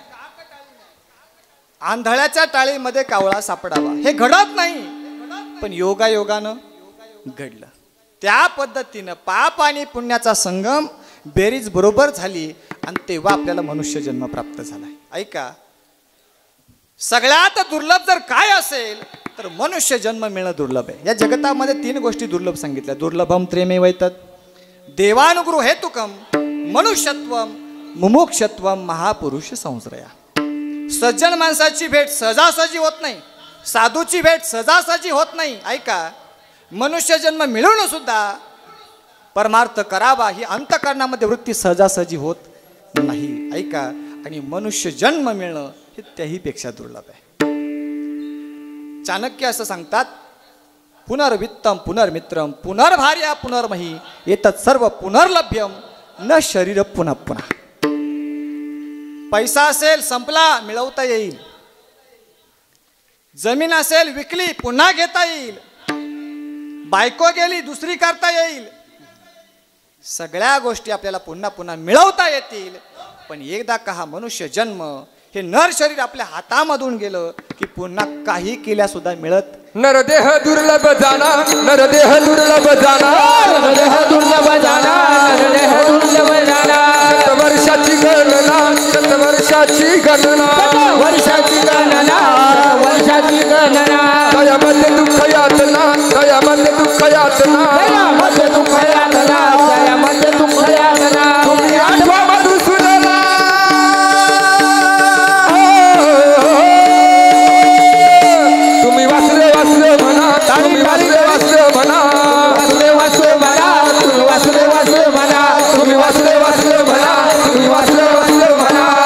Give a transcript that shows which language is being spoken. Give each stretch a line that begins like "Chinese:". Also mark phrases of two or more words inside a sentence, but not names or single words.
Marathi: आंधळ्याच्या टाळीमध्ये कावळा सापडावा हे घडत नाही, पण योगायोगानं घडलं. त्या पद्धतीनं पाप आणि पुण्याचा संगम बेरीज बरोबर झाली आणि तेव्हा आपल्याला मनुष्य जन्म प्राप्त झालाय. ऐका, सगळ्यात दुर्लभ जर काय असेल तर मनुष्य जन्म मिळणं दुर्लभ आहे. या जगतामध्ये 3 गोष्टी दुर्लभ सांगितल्या.
Sanskrit: दुर्लभम त्रेमेव एतत्, देवानुग्रह हेतुकम, मनुष्यत्वम, मुमुक्षत्वम, महापुरुष संश्रया.
Marathi: सज्जन माणसाची भेट सहजासहजी होत नाही, साधूची भेट सहजासहजी होत नाही. ऐका, मनुष्य जन्म मिळवणं सुद्धा परमार्थ करावा ही अंतःकरणामध्ये वृत्ती सहजासहजी होत नाही. ऐका, आणि मनुष्य जन्म मिळणं हे त्याहीपेक्षा दुर्लभ आहे. चाणक्य असं सांगतात,
Sanskrit: पुनर्वित्तम पुनर्मित्रम पुनर्भार्या पुनर्मही एतत् सर्व पुनर्लभ्यम न शरीर पुन्हा पुन्हा.
Marathi: पैसा असेल संपला मिळवता येईल, जमीन असेल विकली पुन्हा घेता येईल, बायको गेली दुसरी करता येईल, सगळ्या गोष्टी आपल्याला पुन्हा पुन्हा मिळवता येतील. पण एकदा का हा मनुष्य जन्म हे नर शरीर आपल्या हातामधून गेलं की पुन्हा काही केल्या सुद्धा मिळत. नरदेह दुर्लभ जाना, नरदेह दुर्लभ जाना, नरदेह दुर्लभ जाना, नरदेह दुर्लभ जाना. शतवर्षाची गणना, शतवर्षाची गणना, वर्षाची गणना, वर्षाची गणना. दयामध्ये दुःख यातना, दयामध्ये दुःख यातना, दयामध्ये दुःख यातना, दयामध्ये दुःख यातना. तुम्ही आठवा मधुसूदना, तुम्ही वासुदेव वासुदेव म्हणा, तुम्ही वासुदेव वासुदेव म्हणा, वासुदेव वासुदेव म्हणा, तुम्ही वासुदेव वासुदेव म्हणा, तुम्ही वासुदेव वासुदेव म्हणा, तुम्ही वासुदेव वासुदेव म्हणा.